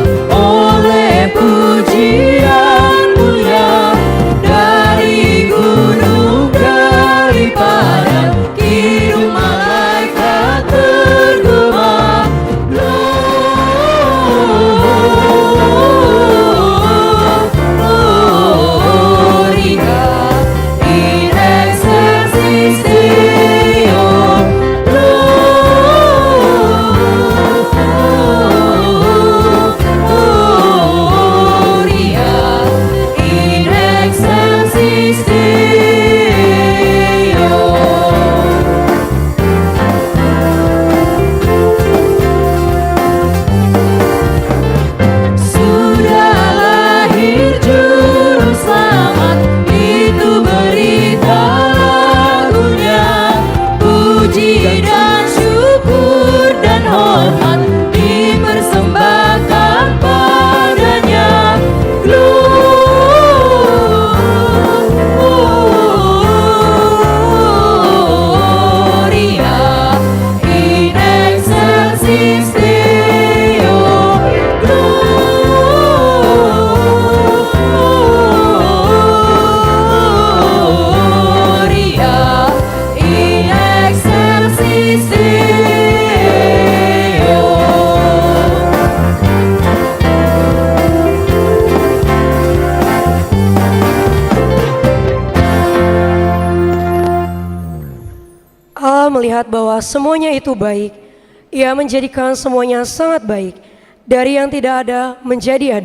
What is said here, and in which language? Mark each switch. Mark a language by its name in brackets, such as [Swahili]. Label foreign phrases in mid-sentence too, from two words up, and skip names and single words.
[Indonesian] oleh pujian mulia, dari gunung Kalipadan kidung malaikat bergema. [Latin] Gloria in excelsis Deo. Gloria in excelsis Deo. [Indonesian] Sudah lahir juru selamat, itu berita lagunya. Puji dan syukur dan hormat dipersembahkan padanya. [Latin] Gloria in excelsis Deo. Gloria in excelsis Deo. [Indonesian] Allah melihat bahwa semuanya itu baik. Ia menjadikan semuanya sangat baik. Dari yang tidak ada menjadi ada.